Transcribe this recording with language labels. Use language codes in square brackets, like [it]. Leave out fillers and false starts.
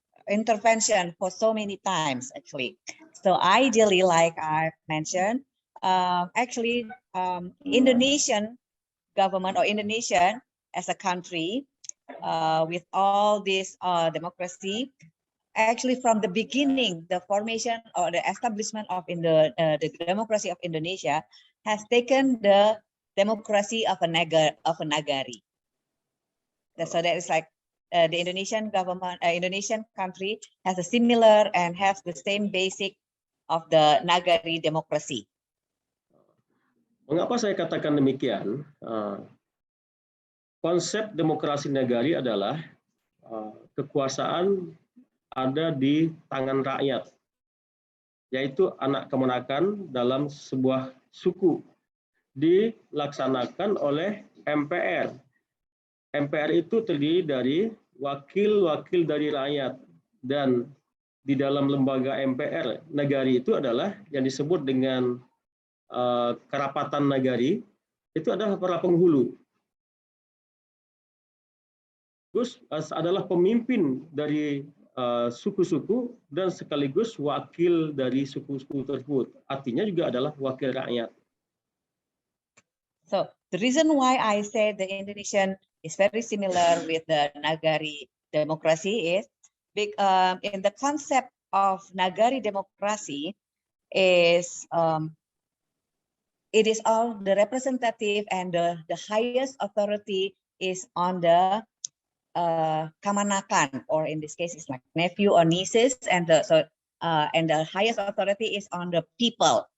[en] intervention for so many times actually. So ideally, like I mentioned, Indonesian government or Indonesian as a country with all this democracy, actually from the beginning, the formation or the establishment of the democracy of Indonesia has taken the democracy of a nagari. So that is like the Indonesian government, Indonesian country has a similar and has the same basic of the nagari democracy. [id] Mengapa saya katakan demikian? Konsep demokrasi nagari adalah kekuasaan ada di tangan rakyat, yaitu anak kemenakan dalam sebuah suku dilaksanakan oleh MPR. MPR itu terdiri dari wakil-wakil dari rakyat, dan di dalam lembaga MPR nagari itu adalah yang disebut dengan kerapatan nagari, itu adalah para penghulu. Gus adalah pemimpin dari suku-suku dan sekaligus wakil dari suku-suku tersebut. Artinya juga adalah wakil rakyat. [en] So the reason why I say the Indonesian is very similar with the nagari democracy is in the concept of nagari democracy is it is all the representative and the highest authority is on the kamanakan, or in this case it's like nephew or nieces, and the highest authority is on the people.